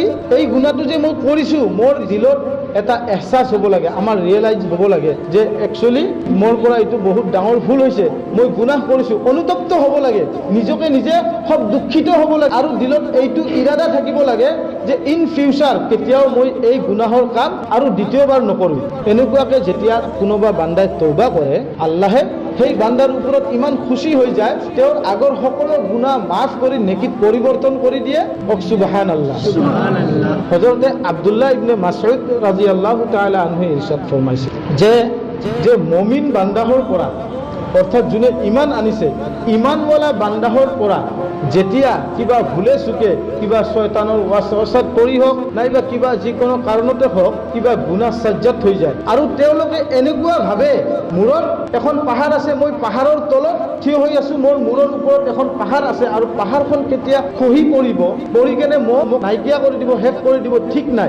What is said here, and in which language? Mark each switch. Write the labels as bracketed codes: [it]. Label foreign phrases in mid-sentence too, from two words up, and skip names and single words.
[as] এই গুনাহটো যে মই কৰিছোঁ, মোৰ দিলত এটা এহসাস হ'ব লাগে, আমাৰ ৰিয়েলাইজ হ'ব লাগে যে একচুৱেলি মোৰ পৰা এইটো বহুত ডাঙৰ ভুল হৈছে, মই গুনাহ কৰিছোঁ, অনুতপ্ত হ'ব লাগে, নিজকে নিজে সব দুখিত হ'ব লাগে, আৰু দিলত এইটো ইৰাদা থাকিব লাগে যে [en] in future [as] কেতিয়াও মই এই গুনাহৰ কাম আৰু দ্বিতীয়বাৰ নকৰোঁ। এনেকুৱাকে যেতিয়া কোনোবা বান্দাই তৌবা কৰে, আল্লাহে সেই বান্দাৰ ওপৰত ইমান খুশি হৈ যায়, তেওঁৰ আগৰ সকলো গুনাহ মাফ কৰি নেকিত পৰিৱৰ্তন কৰি দিয়ে। সুবহানাল্লাহ। হযৰতে আব্দুল্লাহ ইবনে মাসউদ [ar] رضي الله تعالى عنه [as] ইরশাদ ফরমাইছে যে মুমিন বান্দাহৰ পৰা, অৰ্থাৎ যোনে ইমান আনিছে, ইমানৱালা বান্দাহৰ পৰা যেতিয়া কিবা ভুলে চুকে, কিবা শয়তানৰ ওয়াসওয়াসাত পৰি হওক, নাইবা কিবা যিকোনো কাৰণতে হওক, কিবা গুনাহ সাজ্জাত হৈ যায়, আৰু তেওঁলোকে এনেকুৱা ভাবে মূৰত এখন পাহাৰ আছে, মই পাহাৰৰ তলত থিয় হৈ আছোঁ, মোৰ মূৰৰ ওপৰত এখন পাহাৰ আছে, আৰু পাহাৰখন কেতিয়া খহি পৰিব, পৰি কেনে মোক নাইকিয়া কৰি দিব, শেষ কৰি দিব, ঠিক নাই।